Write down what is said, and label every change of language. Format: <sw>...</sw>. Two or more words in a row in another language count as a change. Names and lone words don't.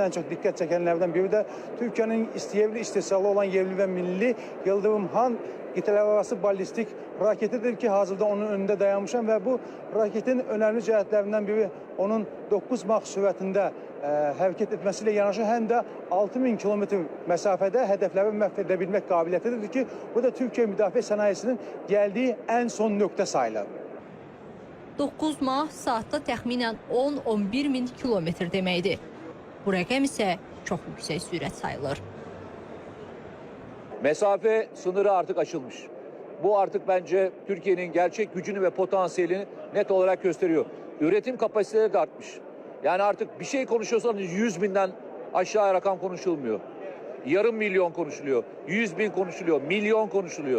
<az>ən çox diqqət çəkənlərdən biri də Türkiyənin istəyəvli istehsalı olan yerli və milli Yıldırım Han qitələrarası ballistik raketidir ki, hazırda onun önündə dayanmışam və bu raketin önəmli cəhətlərindən biri onun 9 Mach sürətində hərəkət etməsiyle yanaşı həm də 6000 kilometr məsafədə hədəfləri məhv edə bilmək qabiliyyətidir ki, bu da Türkiyə müdafiə sənayesinin gəldiyi ən son nöqtə sayılır. 9 Mach saatda təxminən 10-11 min kilometr deməkdir. Bu rəqəm isə çox yüksək sürət sayılır.</az> <tr>Mesafe sınırı artık aşılmış. Bu artık bence Türkiye'nin gerçek gücünü ve potansiyelini net olarak gösteriyor. Üretim kapasiteleri de artmış. Yani artık bir şey konuşuyorsanız 100 binden aşağı rakam konuşulmuyor. Yarım milyon konuşuluyor, 100 bin konuşuluyor, milyon konuşuluyor.</tr>